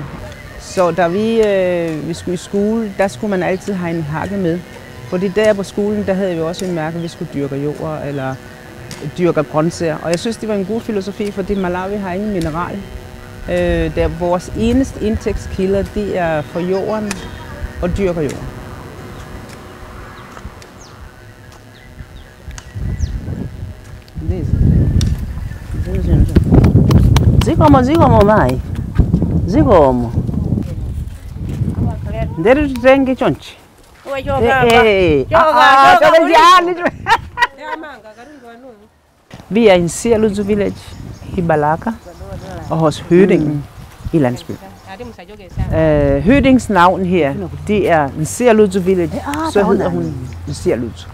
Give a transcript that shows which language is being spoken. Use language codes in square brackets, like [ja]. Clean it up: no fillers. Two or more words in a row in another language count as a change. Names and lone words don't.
[da] Så da vi skulle i skole, der skulle man altid have en hakke med. Fordi der på skolen, der havde vi også en mærke, at vi skulle dyrke jord eller dyrke grøntsager. Og jeg synes, det var en god filosofi, fordi Malawi har ingen mineral. Vores eneste indtægtskilder, det er for jorden og dyrker jorden. [ny] Zikomo mai. Zikomo. Ndere tutenge chonchi. [da] Vi er i en Sialutsu village i Balaka og hos høvdingen i landsbyen. Høvdingens navn her, det er en Sialutsu village, så hedder hun Sialutsu.